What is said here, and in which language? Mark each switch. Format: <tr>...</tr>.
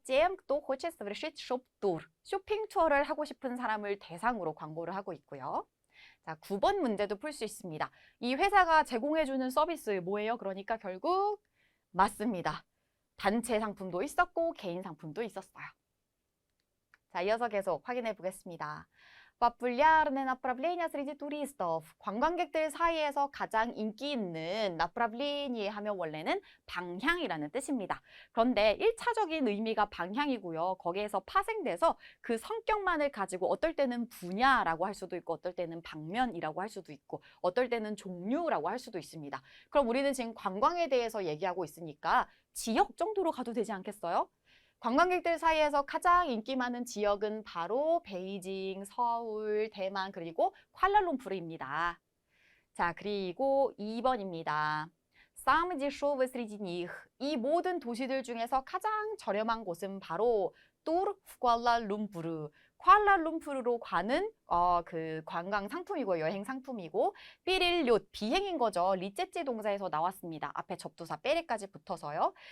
<ru>тем, кто хочет совершить</ru> <ko>쇼핑 쇼핑 투어를 하고 싶은 사람을 대상으로 광고를 하고 있고요. 자, 9번 문제도 풀 수 있습니다. 이 회사가 제공해주는 서비스 뭐예요? 그러니까 결국 맞습니다. 단체 상품도 있었고 개인 상품도 있었어요. 자, 이어서 계속 확인해 보겠습니다.</ko> <ru>Популярное направление среди туристов.</ru> <ko>관광객들 사이에서 가장 인기 있는 направление 하면 원래는 방향이라는 뜻입니다. 그런데 1차적인 의미가 방향이고요. 거기에서 파생돼서 그 성격만을 가지고 어떨 때는 분야라고 할 수도 있고 어떨 때는 방면이라고 할 수도 있고 어떨 때는 종류라고 할 수도 있습니다. 그럼 우리는 지금 관광에 대해서 얘기하고 있으니까 지역 정도로 가도 되지 않겠어요? 관광객들 사이에서 가장 인기 많은 지역은 바로 베이징, 서울, 대만, 그리고 쿠알라룸푸르입니다. 자, 그리고 2번입니다.</ko> <ru>Самый дешевый среди них.</ru> <ko>이 모든 도시들 중에서 가장 저렴한 곳은 바로 쿠알라룸푸르. 쿠알라룸푸르로 가는 그 관광 상품이고 여행 상품이고 삐릴료 비행인 거죠. 리제찌 동사에서 나왔습니다. 앞에 접두사 빼리까지 붙어서요.</ko>